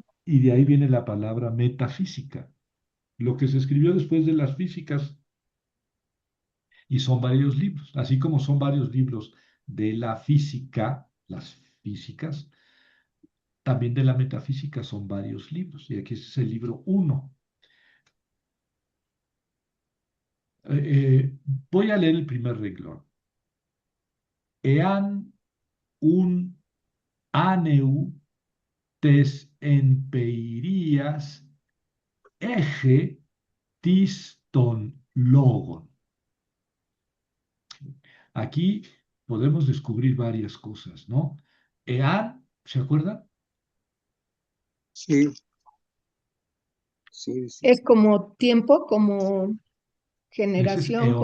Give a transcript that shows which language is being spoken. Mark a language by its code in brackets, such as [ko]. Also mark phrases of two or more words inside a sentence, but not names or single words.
[es] y de ahí viene la palabra metafísica, lo que se escribió después de las físicas, y son varios libros, así como son varios libros de la física, las físicas, también de la metafísica son varios libros, y aquí este es el libro uno. Voy a leer el primer renglón. [el] Ἐὰν οὖν ἄνευ τῆς ἐμπειρίας ἔχῃ τις τὸν λόγον. [es] Aquí podemos descubrir varias cosas, ¿no? Ean, ¿se acuerdan? Sí, sí, sí. Es como tiempo, como Ese es generación,